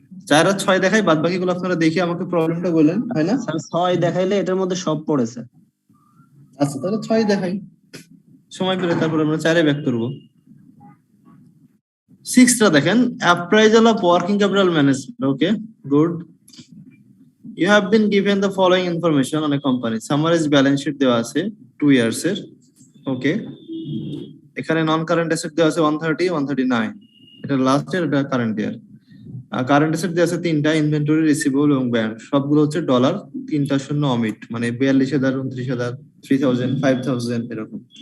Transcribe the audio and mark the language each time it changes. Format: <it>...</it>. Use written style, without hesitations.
<bn>4 আর 6 দেখাই, বাদ বাকি গুলো আপনারা দেখে আমাকে প্রবলেমটা বলেন, হয় না? স্যার 6 দেখাইলে এটার মধ্যে সব পড়েছে। আচ্ছা তাহলে 6 দেখাই, সময় পেলে তারপর আমরা 4 ব্যাক করব। 6টা দেখেন, appraisal of working capital management. Okay, good.</bn> <en>You have been given the following information on a company. Summarized balance sheet</en> <bn>দেওয়া আছে</bn> <en>2 years এর।</en> <bn>ওকে, এখানে নন কারেন্ট অ্যাসেট দেওয়া আছে 130, 139, এটা লাস্ট ইয়ার, এটা কারেন্ট ইয়ার। আর কারেন্ট অ্যাসেট দেওয়া আছে 3টা, ইনভেন্টরি, রিসিভেবল এবং ব্যাংক, সবগুলো হচ্ছে ডলার। 3টা শূন্য অমিট, মানে 42,000, 29,000, 3,000, 5,000 এরকম।</bn>